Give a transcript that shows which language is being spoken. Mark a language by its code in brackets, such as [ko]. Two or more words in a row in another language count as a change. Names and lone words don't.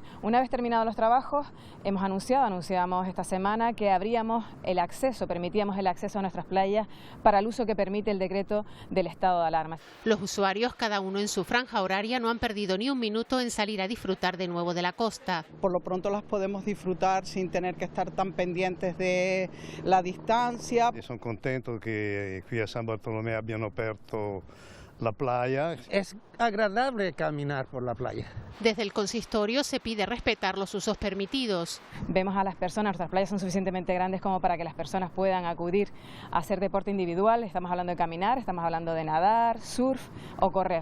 [es] Una vez terminados los trabajos, anunciamos esta semana que abríamos el acceso, permitíamos el acceso a nuestras playas para el uso que permite el decreto del estado de alarma. Los usuarios, cada uno en su franja horaria, no han perdido ni un minuto en salir a disfrutar de nuevo de la costa. Por lo pronto las podemos disfrutar sin tener que estar tan pendientes de la distancia. [it] Sono contento che qui a San Bartolomé abbiano aperto la playa. [es] Es agradable caminar por la playa. Desde el consistorio se pide respetar los usos permitidos. Vemos a las personas, nuestras playas son suficientemente grandes como para que las personas puedan acudir a hacer deporte individual. Estamos hablando de caminar, estamos hablando de nadar, surf o correr.